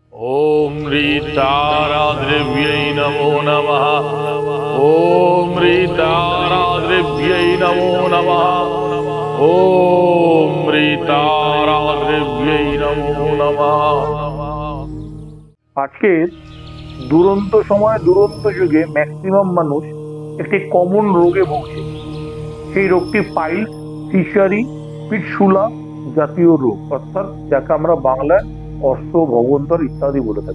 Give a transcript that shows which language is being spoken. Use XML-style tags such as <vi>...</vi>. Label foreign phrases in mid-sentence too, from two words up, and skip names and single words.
<sa>ओम ह्रीताराद्रव्यै नमो नमः। ओम ह्रीताराद्रव्यै नमो नमः। ओम ह्रीताराद्रव्यै नमो नमः।</sa> <bn>আজকে দুরন্ত সময় দুরন্ত যুগে ম্যাক্সিমাম মানুষ একটি কমন রোগে ভুগছে। সেই রোগটি পাইলস, ফিশারি, পিটশুলা জাতীয় রোগ, অর্থাৎ যাকে আমরা বাংলায় অশ্ব ভগন্তর ইত্যাদি বলে থাকি।</bn>